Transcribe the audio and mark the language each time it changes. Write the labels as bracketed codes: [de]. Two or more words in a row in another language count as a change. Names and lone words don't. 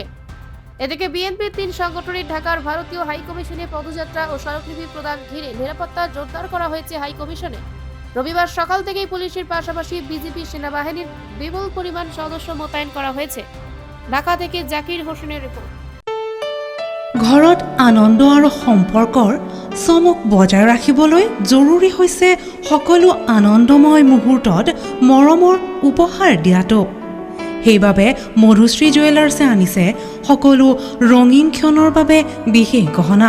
[bn] এদিকে বিএনপির ৩ সংগঠনের ঢাকার ভারতীয় হাই কমিশনে পদযাত্রা ও স্মারকলিপি প্রদান ঘিরে নিরাপত্তা জোরদার করা হয়েছে হাই কমিশনে। রবিবার সকাল থেকেই পুলিশের পাশাপাশি বিজেপি সেনাবাহিনীর বিপুল পরিমাণ সদস্য মোতায়েন করা হয়েছে। ঢাকা থেকে জাকির হোসেনের রিপোর্ট। [as] ঘৰত আনন্দ আৰু সম্পৰ্কৰ চমক বজাই ৰাখিবলৈ জৰুৰী হৈছে সকলো আনন্দময় মুহূৰ্তত মৰমৰ উপহাৰ দিয়াটো। সেইবাবে মধুশ্ৰী জুৱেলাৰ্ছে আনিছে সকলো ৰঙীন ক্ষণৰ বাবে বিশেষ গহনা।